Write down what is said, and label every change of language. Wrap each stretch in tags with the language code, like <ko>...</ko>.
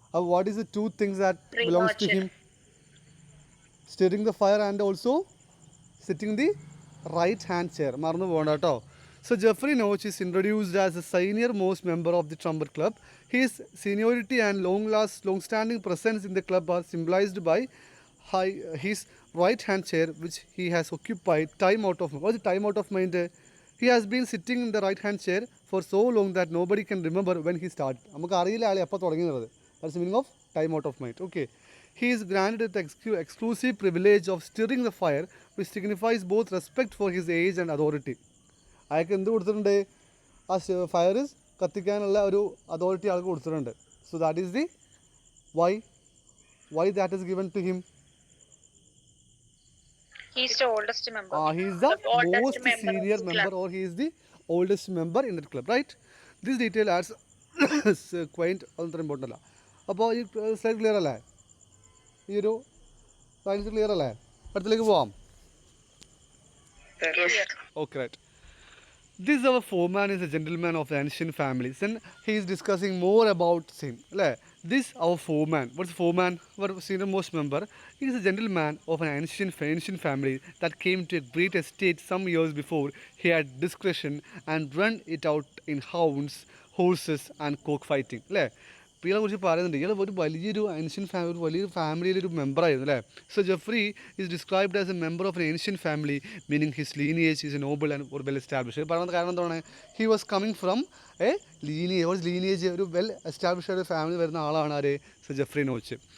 <en>അപ്പോൾ what is the two things that belongs to him? Steering the fire and also sitting the right hand chair.</en> <ml>മറന്നു പോകണ്ട കേട്ടോ.</ml> <en>So Jeffrey Noach is introduced as the senior most member of the Trumpet Club. His seniority and long-standing presence in the club are symbolized by his right-hand chair, which he has occupied time out of mind. What's the time out of mind? He has been sitting in the right-hand chair for so long that nobody can remember when he started.</en> <ml>നമുക്ക് അറിയില്ല ആളെ എപ്പോൾ തുടങ്ങിയത്.</ml> <en>That's the meaning of time out of mind. Okay. He is granted the exclusive privilege of stirring the fire, which signifies both respect for his age and authority.</en> <ml>അയാൾക്ക് എന്ത് കൊടുത്തിട്ടുണ്ട്? ആ fire കത്തിക്കാനുള്ള ഒരു അതോറിറ്റി ആൾക്ക് കൊടുത്തിട്ടുണ്ട്.</ml> <en>So that is the why that is given to him. He is the oldest member. He is the most senior member, or he is the oldest member in that club, right? This detail adds quaint,</en> <ml>അത്ര important അല്ല. അപ്പോൾ ഈ slide clear അല്ലേ? ഈ ഒരു science clear അല്ലേ? അടുത്തിലേക്ക് പോവാം.</ml> <en>Okay, right. This our foreman is a gentleman of the ancient families, and he is discussing more about sin. This our foreman. What's foreman? Our senior most member. He is a gentleman of an ancient family that came to a great estate some years before. He had discretion and run it out in hounds, horses, and cockfighting.</en> <ml>ഇയാളെ കുറിച്ച് പറയുന്നുണ്ട്. ഇയാൾ ഒരു വലിയൊരു ancient family, ഒരു വലിയൊരു ഫാമിലിയിലൊരു മെമ്പറായിരുന്നു അല്ലേ.</ml> <en>So Geoffrey is described as a member of an ancient family, meaning his lineage is a noble and ഒരു well establish.</en> <ml>പറയുന്നത് കാരണം എന്താണ്?</ml> <en>he was coming from a lineage,</en> <ml>ഒരു വെൽ എസ്റ്റാബ്ലിഷ്ഡ് ഒരു ഫാമിലി വരുന്ന ആളാണ് ആര്? So Jeffrey notch.</ml>